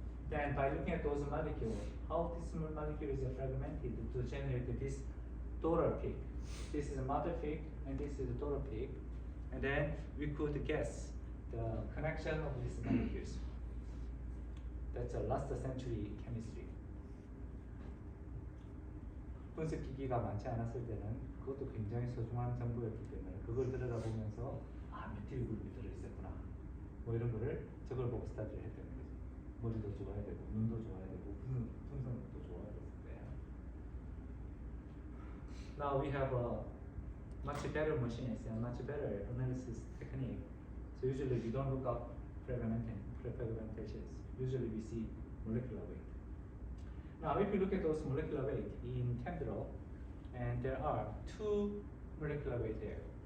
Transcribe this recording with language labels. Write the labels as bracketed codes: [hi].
[en] Then by looking at those molecules, how this molecule is fragmented to generate this daughter peak. This is a mother peak, and this is a daughter peak. And then we could guess the connection of these molecules. That's a last century chemistry. [ko] 분석기기가 많지 않았을 때는 그것도 굉장히 소중한 정보였기 때문에 그걸 들여다보면서 메틸 그룹이 들어있었구나. 뭐 이런 거를 저걸 보고 스타디를 했다는 거죠. 머리도 좋아야 되고, 눈도 좋아야 되고, 분석도 좋아야 됐을 거예요. [en] Now we have a much better machines and much better analysis technique. So usually we don't look up fragmentations. Usually we see molecular weight. Now if you look at those molecular weight in ChemDraw, and there are 2 molecular weight there.